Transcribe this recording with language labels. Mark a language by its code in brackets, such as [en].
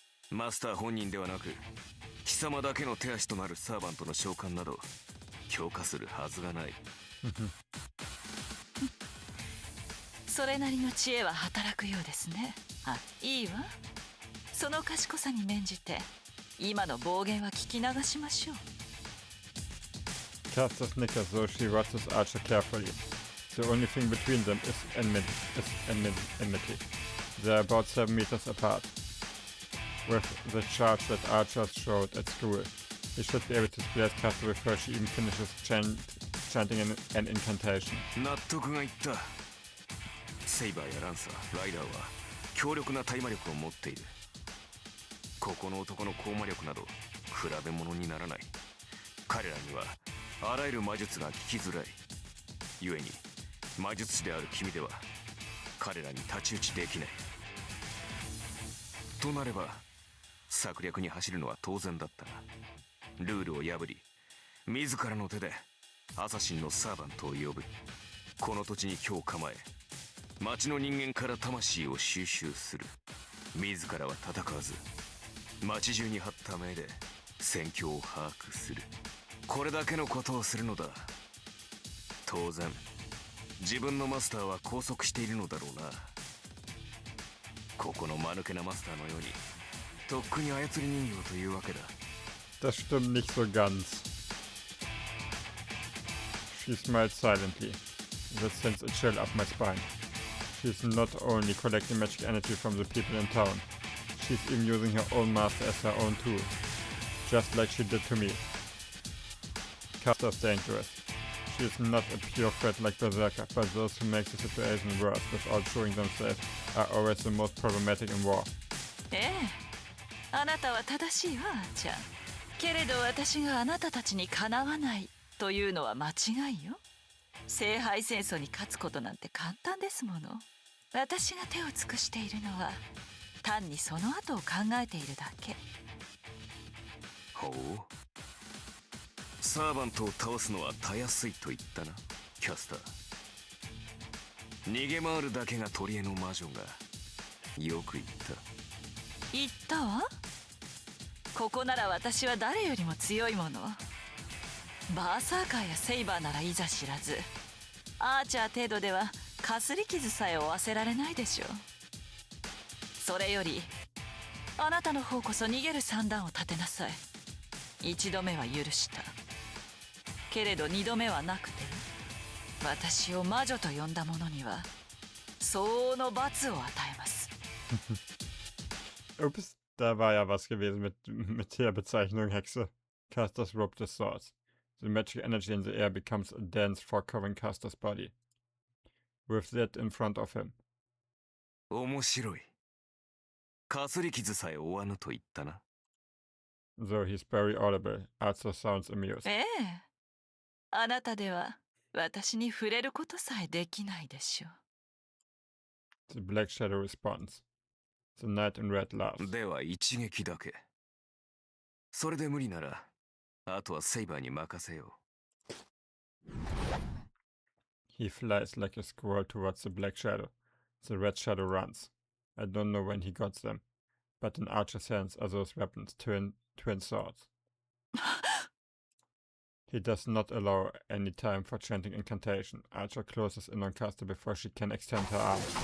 [ja] マスター本人ではなく貴様だけの手足となるサーバントの召喚など強化するはずがない。それなりの知恵は働くようですね。あ、いいわ。その賢さに免じて今の暴言は聞き流しましょう。 [en] Caster snickers, so she watches Archer carefully. The only thing between them is enmity. They are about 7 meters apart. With the charge that Archer showed at school, he should be able to displace Caster before she even finishes chanting an incantation. [ja] 納得がいった。セイバーやランサー、ライダーは強力な対魔力を持っている。ここの男の高魔力など比べ物にならない。彼らにはあらゆる魔術が効きづらい。故に魔術師である君では彼らに太刀打ちできない。となれば策略に走るのは当然だったが、ルールを破り自らの手でアサシンのサーバントを呼ぶ。この土地に今日構え、町の人間から魂を収集する。自らは戦わず町中に張った目で戦況を把握する。これだけのことをするのだ。当然自分のマスターは拘束しているのだろうな。ここの間抜けなマスターのようにとっくに操り人形というわけだ。 [de] Das stimmt nicht so ganz. [en] She smiled silently. That sends a chill up my spine. She's not only collecting magic energy from the people in town, she's even using her own master as her own tool, just like she did to me. Caster's dangerous. She is not a pure threat like Berserker, but those who make the situation worse without showing themselves are always the most problematic in war. [ja] ええ、あなたは正しいわ、アーチャー。けれど私があなたたちにかなわないというのは間違いよ。聖杯戦争に勝つことなんて簡単ですもの。私が手を尽くしているのは単にその後を考えているだけ。ほう。サーバントを倒すのはたやすいと言ったな、キャスター。逃げ回るだけが取り柄の魔女がよく言った。言ったわ。ここなら私は誰よりも強いもの。バーサーカーやセイバーならいざ知らず、アーチャー程度ではかすり傷さえ負わせられないでしょう。それよりあなたの方こそ逃げる算段を立てなさい。一度目は許した。けれど二度目はなくて、私を魔女と呼んだ者には相応の罰を与えます。 [de] Ups, da war ja was gewesen mit der Bezeichnung Hexe. [en] Caster's rope the swords. The magic energy in the air becomes a dense fog covering Caster's body. With that in front of him. [ja] 面白い。かすり傷さえ負わぬと言ったな。 [en] Though he's very audible, Arthur sounds amused. [ja] ええ、あなたでは私に触れることさえできないでしょう。 [en] The Black Shadow responds. The Knight in Red laughs. [ja] では一撃だけ。それで無理なら、あとはセイバーに任せよう。 [en] He flies like a squirrel towards the Black Shadow. The Red Shadow runs. I don't know when he got them, but in Archer's hands are those weapons, twin swords. He does not allow any time for chanting incantation. Archer closes in on Caster before she can extend her arm.